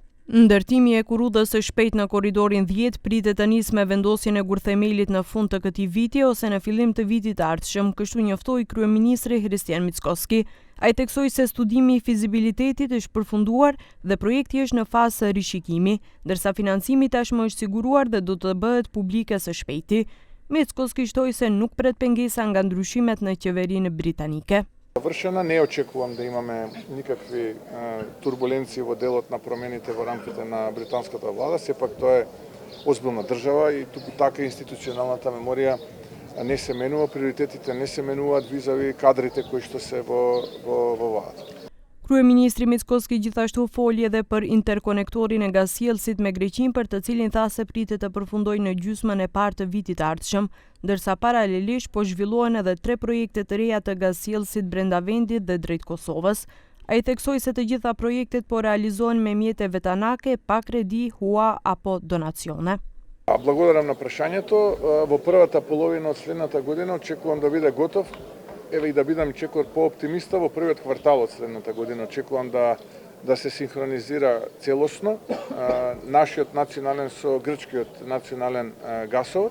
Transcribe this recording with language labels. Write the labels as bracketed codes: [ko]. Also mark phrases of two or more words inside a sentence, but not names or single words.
[sq] Ndërtimi e kurudhës së shpejtë në korridorin 10 pritet të nisë me vendosjen e gurthemelit në fund të këtij viti ose në fillim të vitit të ardhshëm, kështu njoftoi kryeministri Hristijan Mickoski. Ai theksoi se studimi i fizibilitetit është përfunduar dhe projekti është në fazë rishikimi, ndërsa financimi tashmë është siguruar dhe do të bëhet publike së shpejti. Mickoski shtoi se nuk pret pengesa nga ndryshimet në qeverinë britanike. [mk] Вршена не очекувам да имаме никакви турбуленции во делот на промените во рамките на британската влада, сепак тоа е озбилна држава и туку така институционалната меморија не се менува, приоритетите не се менуваат визави кадрите кои што се во владата. [sq] Kryeministri Mickoski gjithashtu foli edhe për interkonektorin e gasjellësit me Greqinë, për të cilin tha se pritet të përfundojë në gjysmën e parë të vitit të ardhshëm, ndërsa paralelisht po zhvillohen edhe 3 projekte të reja të gasjellësit brenda vendit dhe drejt Kosovës. Ai theksoi se të gjitha projektet po realizohen me mjete vetanake, pa kredi, hua apo donacione. [mk] Благодарам на прашањето. Во првата половина од следната година очекувам да биде готов. Еве и да бидам чекор по-оптимиста, во првиот квартал од следната година очекувам да се синхронизира целосно нашиот национален со грчкиот национален гасовод.